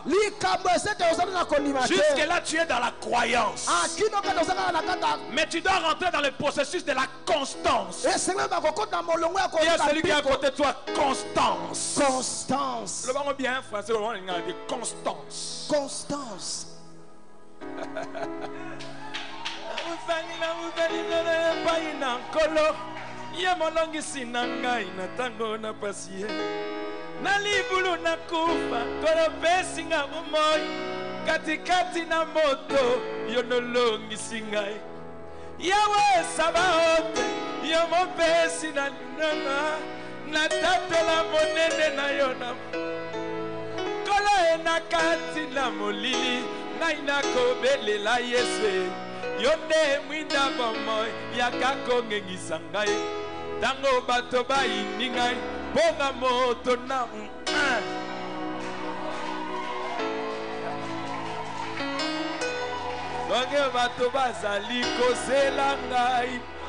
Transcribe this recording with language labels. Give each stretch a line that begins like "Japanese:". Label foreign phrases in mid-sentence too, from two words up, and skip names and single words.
French: Jusque là tu es dans la croyance. Mais tu dois rentrer dans le processus de la constance. Il y a celui qui est à côté de toi, constance. Constance. Le bon bien français, le bon de constance. Constance.
Lingala: Ya molongisi na ngai na tango na pasie na libulu na kufa kolopesi nga bomoi katikati na moto yo nolongisi ngai yawe sabaote yo mopesi na linanga na tatela monene na yo na kola na kati na molili ngai na kobelela Yesu yo nde mwinda bomoi yakakongengisa ngai tango bato bayini ngai ponga moto na songe bato bazali kozela ngai.